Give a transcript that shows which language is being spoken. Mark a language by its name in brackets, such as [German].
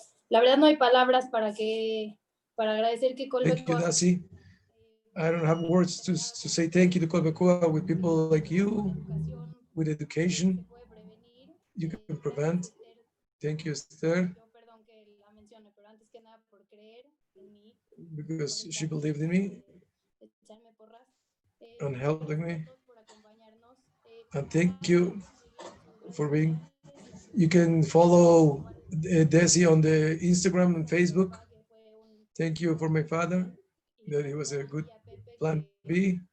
[Spanish] La verdad no hay palabras para agradecer que [English] Thank you, Kolbekoa. Dassi. I don't have words to say thank you to Kolbekoa with people like you, with education. you can prevent. Thank you, Esther, [Spanish] Yo, perdón que la mencione, pero antes que nada por creer en mí, [English] because she believed in me [Spanish] echarme porras. [English] and helping me. [Spanish] Por acompañarnos. [English] And thank you for being. You can follow Dassi on the Instagram and Facebook. Thank you for my father, that he was a good plan B.